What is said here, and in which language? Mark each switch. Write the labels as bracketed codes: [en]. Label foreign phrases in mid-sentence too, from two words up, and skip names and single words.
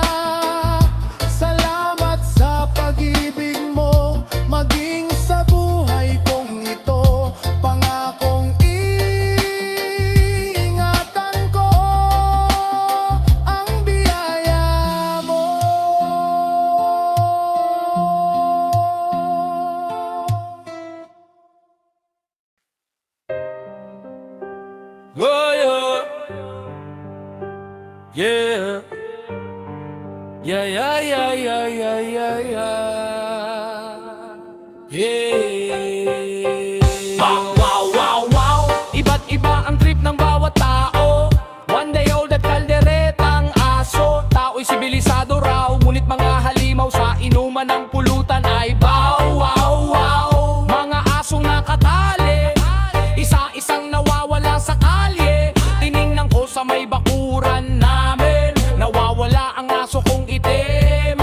[tl] Salamat sa pag-ibig mo, maging sa buhay kong ito. Pangakong ingatan ko ang biyaya mo. Oh, yeah. Yeah. Yeah, yeah, yeah, yeah, yeah, yeah. Yeah. Wow, wow, wow, wow. Iba't iba ang trip ng bawat tao. [en] One day old [tl] at kalderetang aso. Tao'y sibilisado raw, ngunit mga halimaw sa inuman ng pulutan ay bow, wow, wow. Mga asong nakatali, isa-isang nawawala sa kalye. Tiningnan ko sa may bakuran namin, nawawala ang aso kong itim.